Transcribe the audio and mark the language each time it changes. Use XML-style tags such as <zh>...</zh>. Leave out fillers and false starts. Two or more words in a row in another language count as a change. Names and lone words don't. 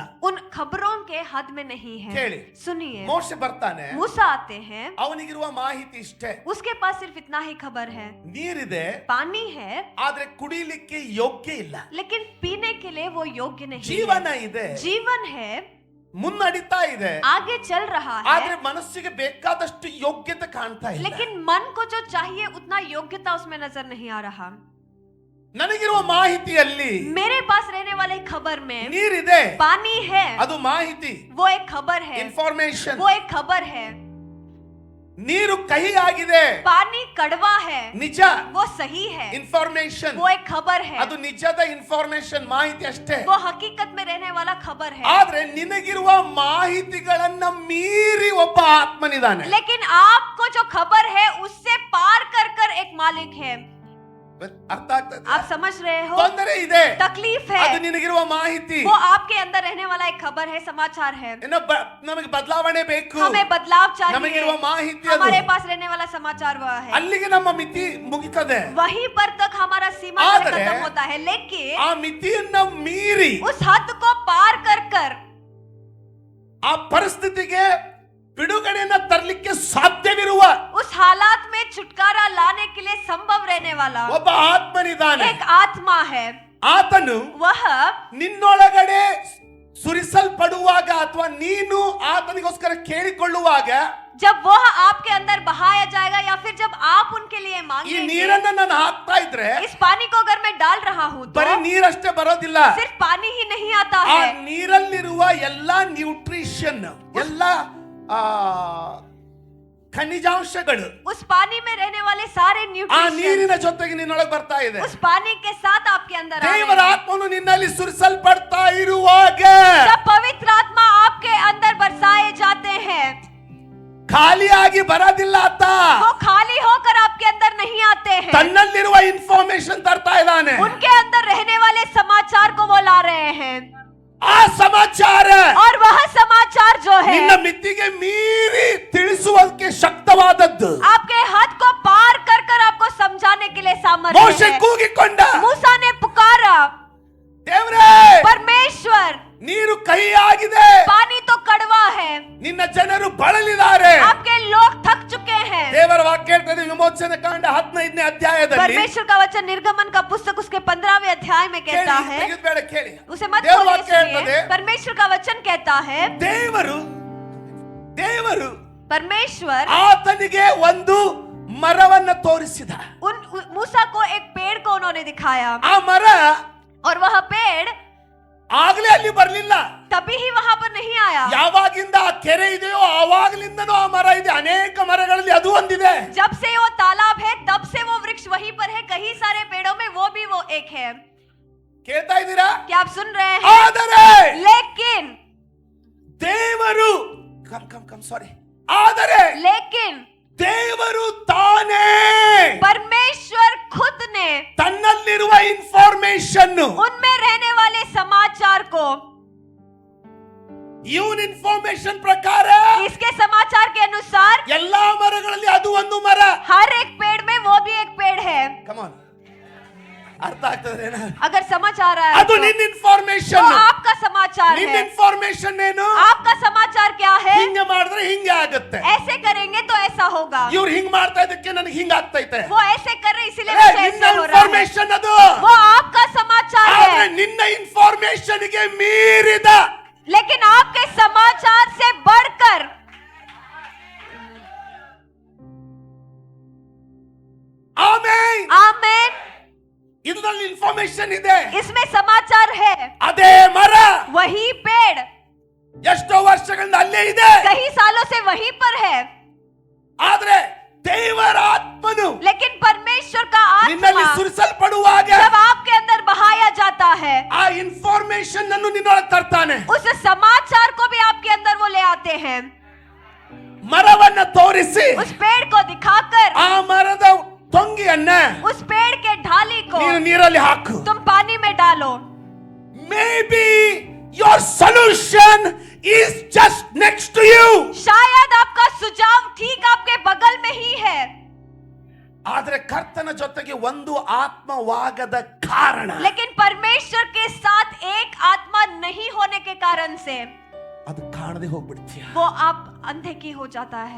<hi>उन खबरों के हद में नहीं है।</hi> <kn>ಕೇಳಿ,</kn> <hi>सुनिए,</hi> <kn>ಮೋಶೆ ಬರ್ತಾನೆ,</kn> <hi>मूसा आते हैं,</hi> <kn>ಅವನಿಗಿರುವ ಮಾಹಿತಿ ಇಷ್ಟೇ,</kn> <hi>उसके पास सिर्फ इतना ही खबर है,</hi> <kn>ನೀರಿದೆ,</kn> <hi>पानी है,</hi> <kn>ಆದ್ರೆ ಕುಡಿಲಿಕ್ಕೆ ಯೋಗ್ಯ ಇಲ್ಲ.</kn> <hi>लेकिन पीने के लिए वो योग्य नहीं</hi> <kn>ಜೀವನ</kn> <hi>है।</hi> <kn>ಇದೆ,</kn> <hi>जीवन है,</hi> <kn>ಮುನ್ನಡಿತಾ ಇದೆ,</kn> <hi>आगे चल रहा</hi> <kn>ಆದ್ರೆ</kn> <hi>है,</hi> <kn>ಮನಸ್ಸಿಗೆ ಬೇಕಾದಷ್ಟು ಯೋಗ್ಯತೆ ಕಾಣ್ತಾ ಇಲ್ಲ.</kn> <hi>लेकिन मन को जो चाहिए उतना योग्यता उसमें नजर नहीं आ रहा।</hi> <kn>ನನಗಿರುವ ಮಾಹಿತಿಯಲ್ಲಿ</kn> <hi>मेरे पास रहने वाले खबर में</hi> <kn>ನೀರಿದೆ,</kn> <hi>पानी है,</hi> <kn>ಅದು ಮಾಹಿತಿ,</kn> <hi>वो एक खबर है,</hi> <kn>ಇನ್ಫಾರ್ಮೇಶನ್.</kn> <hi>वो एक खबर है।</hi> <kn>ನೀರು ಕಹಿ ಆಗಿದೆ,</kn> <hi>पानी कड़वा है,</hi> <kn>ನಿಜ,</kn> <hi>वो सही है,</hi> <kn>ಇನ್ಫಾರ್ಮೇಶನ್.</kn> <hi>वो एक खबर है,</hi> <kn>ಅದು ನಿಜದ ಇನ್ಫಾರ್ಮೇಶನ್, ಮಾಹಿತಿ ಅಷ್ಟೇ.</kn> <hi>वो हकीकत में रहने वाला खबर है।</hi> <kn>ಆದ್ರೆ ನಿನಗಿರುವ ಮಾಹಿತಿಗಳನ್ನ ಮೀರಿ ಒಬ್ಬ ಆತ್ಮನಿದ್ದಾನೆ.</kn> <hi>लेकिन आपको जो खबर है उससे पार कर कर एक मालिक है।</hi> <kn>ಅರ್ಥ ಆಗ್ತದೆ?</kn> <hi>आप समझ रहे हो?</hi> <kn>ತೊಂದರೆ ಇದೆ,</kn> <hi>तकलीफ</hi> <kn>ಅದು</kn> <hi>है,</hi> <kn>ನಿನಗಿರುವ ಮಾಹಿತಿ.</kn> <hi>वो आपके अंदर रहने वाला एक खबर है, समाचार है।</hi> <kn>ನಮಗೆ ಬದಲಾವಣೆ ಬೇಕು,</kn> <hi>हमें बदलाव चाहिए,</hi> <kn>ನಮಗಿರುವ ಮಾಹಿತಿ ಅದು.</kn> <hi>हमारे पास रहने वाला समाचार वह है।</hi> <kn>ಅಲ್ಲಿಗೆ ನಮ್ಮ ಮಿತಿ ಮುಗಿತದೆ.</kn> <hi>वहीं पर तक हमारा सीमा</hi> <kn>आदरे,</kn> <hi>खत्म होता है, लेकिन</hi> <kn>ಆ ಮಿತಿಯನ್ನ ಮೀರಿ</kn> <hi>उस हद को पार कर कर</hi> <kn>ಆ ಪರಿಸ್ಥಿತಿಗೆ ಬಿಡುಗಡೆಯನ್ನ ತರಲಿಕ್ಕೆ ಸಾಧ್ಯವಿರುವ</kn> <hi>उस हालात में छुटकारा लाने के लिए संभव रहने वाला</hi> <kn>ಒಬ್ಬ ಆತ್ಮನಿದ್ದಾನೆ.</kn> <hi>एक आत्मा है।</hi> <kn>ಆತನು</kn> <hi>वह</hi> <kn>ನಿನ್ನೊಳಗಡೆ ಸುರಿಸಲ್ಪಡುವಾಗ ಅಥವಾ ನೀನು ಆತನಿಗೋಸ್ಕರ ಕೇಳಿಕೊಳ್ಳುವಾಗ</kn> <hi>जब वह आपके अंदर बहाया जाएगा या फिर जब आप उनके लिए</hi> <kn>ಈ</kn> <hi>मांगेंगे,</hi> <kn>ನೀರನ್ನ ನಾನು ಹಾಕ್ತಾ ಇದ್ರೆ</kn> <hi>इस पानी को अगर मैं डाल रहा हूँ तो</hi> <kn>ಬರೀ ನೀರಷ್ಟೇ ಬರೋದಿಲ್ಲ,</kn> <hi>सिर्फ पानी ही नहीं आता</hi> <kn>ಆ</kn> <hi>है,</hi> <kn>ನೀರಲ್ಲಿರುವ ಎಲ್ಲಾ ನ್ಯೂಟ್ರಿಷನ್, ಎಲ್ಲಾ ಖನಿಜಾಂಶಗಳು</kn> <hi>उस पानी में रहने वाले सारे</hi> <kn>ಆ</kn> <hi>न्यूट्रिशन</hi> <kn>ನೀರಿನ ಜೊತೆಗೆ ನಿನ್ನೊಳಗೆ ಬರ್ತಾ ಇದೆ.</kn> <hi>उस पानी के साथ आपके अंदर आ रहे</hi> <kn>ದೇವರ</kn> <hi>हैं।</hi> <kn>ಆತ್ಮನು ನಿನ್ನಲ್ಲಿ ಸುರಿಸಲ್ಪಡ್ತಾ ಇರುವಾಗ</kn> <hi>जब पवित्र आत्मा आपके अंदर बरसाए जाते हैं,</hi> <kn>ಖಾಲಿಯಾಗಿ ಬರೋದಿಲ್ಲ ಆತ,</kn> <hi>वो खाली होकर आपके अंदर नहीं आते हैं,</hi> <kn>ತನ್ನಲ್ಲಿರುವ ಇನ್ಫಾರ್ಮೇಶನ್ ತರ್ತಾ ಇದ್ದಾನೆ.</kn> <hi>उनके अंदर रहने वाले समाचार को वो ला रहे हैं।</hi> <kn>ಆ ಸಮಾಚಾರ</kn> <hi>और वह समाचार जो है</hi> <kn>ನಿನ್ನ ಮಿತಿಗೆ ಮೀರಿ ತಿಳಿಸುವುದಕ್ಕೆ ಶಕ್ತವಾದದ್ದು.</kn> <hi>आपके हाथ को पार कर कर आपको समझाने के लिए सामर्थ्य</hi> <kn>ಮೋಶೆ</kn> <hi>है।</hi> <kn>ಕೂಗಿಕೊಂಡ,</kn> <hi>मूसा ने पुकारा,</hi> <kn>ದೇವರೇ</kn> <hi>परमेश्वर,</hi> <kn>ನೀರು ಕಹಿಯಾಗಿದೆ,</kn> <hi>पानी तो कड़वा है,</hi> <kn>ನಿನ್ನ ಜನರು ಬಳಲಿದ್ದಾರೆ.</kn> <hi>आपके लोग थक चुके हैं।</hi> <kn>ದೇವರ ವಾಕ್ಯ ಹೇಳ್ತದೆ ವಿಮೋಚನೆ ಕಾಂಡ 15ನೇ ಅಧ್ಯಾಯದಲ್ಲಿ,</kn> <hi>परमेश्वर का वचन निर्गमन का पुस्तक उसके 15वें अध्याय में कहता है,</hi> <kn>ತೆಗೆದ್ಬೇಡ ಕೇಳಿ,</kn> <hi>उसे मत</hi> <kn>ದೇವರ</kn> <hi>खोलिए,</hi> <kn>ವಾಕ್ಯ ಹೇಳ್ತದೆ,</kn> <hi>सुनिए। परमेश्वर का वचन कहता है,</hi> <kn>ದೇವರು</kn> <hi>परमेश्वर</hi> <kn>ಆತನಿಗೆ ಒಂದು ಮರವನ್ನ ತೋರಿಸಿದ.</kn> <hi>मूसा को एक पेड़ को उन्होंने दिखाया,</hi> <kn>ಆ ಮರ</kn> <hi>और वह पेड़</hi> <kn>ಆಗ್ಲೇ ಅಲ್ಲಿ ಬರ್ಲಿಲ್ಲ,</kn> <hi>तभी ही वहां पर नहीं आया।</hi> <kn>ಯಾವಾಗಿಂದ ಆ ಕೆರೆ ಇದೆಯೋ ಆವಾಗ್ಲಿಂದನೂ ಆ ಮರ ಇದೆ. ಅನೇಕ ಮರಗಳಲ್ಲಿ ಅದು ಒಂದಿದೆ.</kn> <hi>जब से वो तालाब है तब से वो वृक्ष वहीं पर है, कई सारे पेड़ों में वो भी वो एक है।</hi> <kn>ಕೇಳ್ತಾ ಇದ್ದೀರಾ?</kn> <hi>क्या आप सुन रहे हैं?</hi> <kn>ಆದರೆ</kn> <hi>लेकिन</hi> <kn>ದೇವರು ಸಾರಿ ಆದರೆ</kn> <hi>लेकिन</hi> <kn>ದೇವರು ತಾನೇ</kn> <hi>परमेश्वर खुद ने</hi> <kn>ತನ್ನಲ್ಲಿರುವ ಇನ್ಫಾರ್ಮೇಶನ್,</kn> <hi>उनमें रहने वाले समाचार को,</hi> <kn>ಇವನ್ ಇನ್ಫಾರ್ಮೇಶನ್ ಪ್ರಕಾರ</kn> <hi>इसके समाचार के अनुसार</hi> <kn>ಎಲ್ಲಾ ಮರಗಳಲ್ಲಿ ಅದು ಒಂದು ಮರ.</kn> <hi>हर एक पेड़ में वो भी एक पेड़ है।</hi> <kn>ಕಮಾನ್, ಅರ್ಥ ಆಗ್ತದೆ?</kn> <hi>अगर समझ आ रहा है</hi> <kn>ಅದು</kn> <hi>तो</hi> <kn>ನಿನ್ನ ಇನ್ಫಾರ್ಮೇಶನ್.</kn> <hi>आपका समाचार</hi> <kn>ನಿನ್ನ</kn> <hi>है।</hi> <kn>ಇನ್ಫಾರ್ಮೇಶನ್ ಏನು?</kn> <hi>आपका समाचार क्या है?</hi> <kn>ಹಿಂಗೆ ಮಾಡಿದ್ರೆ ಹಿಂಗೆ ಆಗುತ್ತೆ,</kn> <hi>ऐसे करेंगे तो ऐसा होगा,</hi> <kn>ಇವ್ರು ಹಿಂಗ್ ಮಾಡ್ತಾ ಇದಕ್ಕೆ ನನಗೆ ಹಿಂಗ ಆಗ್ತೈತೆ.</kn> <hi>वो ऐसे कर रहे इसीलिए मुझे</hi> <kn>ನಿನ್ನ</kn> <hi>ऐसे हो रहा है।</hi> <kn>ಇನ್ಫಾರ್ಮೇಶನ್ ಅದು,</kn> <hi>वो आपका समाचार</hi> <kn>ಆದ್ರೆ</kn> <hi>है,</hi> <kn>ನಿನ್ನ ಇನ್ಫಾರ್ಮೇಶನ್ ಗೆ ಮೀರಿದ</kn> <hi>लेकिन आपके समाचार से बढ़कर</hi> <kn>ಆಮೆನ್.</kn> <hi>आमेन,</hi> <kn>ಇದರಲ್ಲಿ ಇನ್ಫಾರ್ಮೇಶನ್ ಇದೆ.</kn> <hi>इसमें समाचार है।</hi> <kn>ಅದೇ ಮರ</kn> <hi>वही पेड़</hi> <kn>ಎಷ್ಟೋ ವರ್ಷಗಳಿಂದ ಅಲ್ಲೇ ಇದೆ,</kn> <hi>कई सालों से वहीं पर है,</hi> <kn>ಆದ್ರೆ ದೇವರ ಆತ್ಮನು</kn> <hi>लेकिन परमेश्वर का</hi> <kn>ನಿನ್ನಲ್ಲಿ</kn> <hi>आत्मा</hi> <kn>ಸುರಿಸಲ್ಪಡುವಾಗ</kn> <hi>जब आपके अंदर बहाया जाता है,</hi> <kn>ಆ ಇನ್ಫಾರ್ಮೇಶನ್ ಅನ್ನು ನಿನ್ನೊಳಗೆ ತರ್ತಾನೆ.</kn> <hi>उस समाचार को भी आपके अंदर वो ले आते हैं।</hi> <kn>ಮರವನ್ನ ತೋರಿಸಿ</kn> <hi>उस पेड़ को दिखाकर,</hi> <kn>ಆ ಮರದ ತೊಂಗಿಯನ್ನ</kn> <hi>उस पेड़ के ढाली को</hi> <kn>ನೀನು ನೀರಲ್ಲಿ ಹಾಕು.</kn> <hi>तुम पानी में डालो।</hi> <en>May be your solution is just next to you.</en> <hi>शायद आपका सुझाव ठीक आपके बगल में ही है,</hi> <kn>ಆದ್ರೆ ಕರ್ತನ ಜೊತೆಗೆ ಒಂದು ಆತ್ಮವಾಗದ ಕಾರಣ</kn> <hi>लेकिन परमेश्वर के साथ एक आत्मा नहीं होने के कारण से</hi> <kn>ಅದು ಕಾಣದೆ ಹೋಗ್ಬಿಡ್ತೀಯ.</kn> <hi>वो आप अंधे की हो जाता है।</hi>